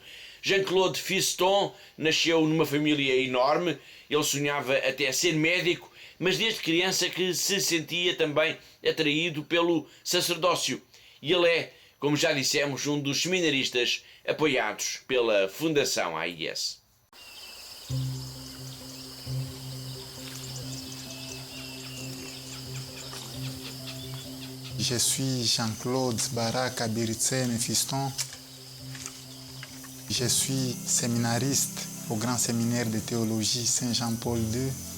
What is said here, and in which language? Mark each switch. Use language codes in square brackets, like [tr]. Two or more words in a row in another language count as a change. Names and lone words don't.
[pt] Jean-Claude Fiston nasceu numa família enorme. Ele sonhava até ser médico, mas desde criança que se sentia também atraído pelo sacerdócio. E ele é, como já dissemos, um dos seminaristas apoiados pela Fundação AIS. [fr] Je suis Jean-Claude Baraka Biritsene Fiston. Je suis séminariste au Grand Séminaire de Théologie Saint-Jean-Paul II.